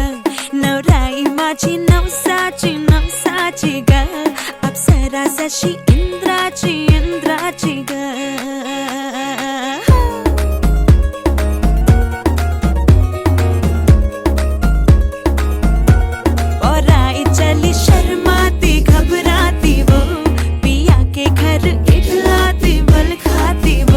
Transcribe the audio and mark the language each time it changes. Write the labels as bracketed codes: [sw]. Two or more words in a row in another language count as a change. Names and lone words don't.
[mr] नवराई माझी नवसाची नवसाची ग, अप्सरा जशी इंद्राची इंद्राची ग. [hi] औराई चली शर्माती घबराती वो, पिया के घर इठलाती बल खाती वो.